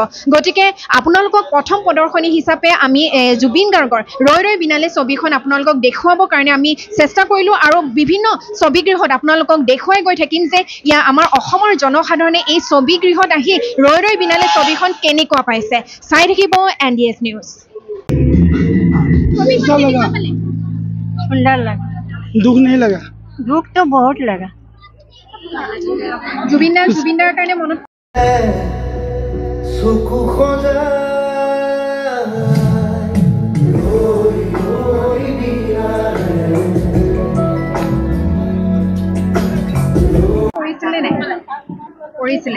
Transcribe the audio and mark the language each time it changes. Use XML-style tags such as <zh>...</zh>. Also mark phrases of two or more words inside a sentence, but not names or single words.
<as>গতিকে আপোনালোকক প্ৰথম প্ৰদৰ্শনী হিচাপে আমি জুবিন গাৰ্গৰ ৰৈ ৰৈ বিনালে ছবিখন আপোনালোকক দেখুৱাবৰ কাৰণে আমি চেষ্টা কৰিলোঁ আৰু বিভিন্ন ছবিগৃহত আপোনালোকক দেখুৱাই গৈ থাকিম যে আমাৰ অসমৰ জনসাধাৰণে এই ছবিগৃহত আহি ৰৈ ৰৈ বিনালে ছবিখন কেনেকুৱা পাইছে। চাই থাকিব NDS নিউজ।</as> <hi>सुंदर लगा। दुख नहीं लगा? दुख तो बहुत लगा।</hi> <as>জুবিনদাৰ কাৰণে মনত কৰিছিলে</as>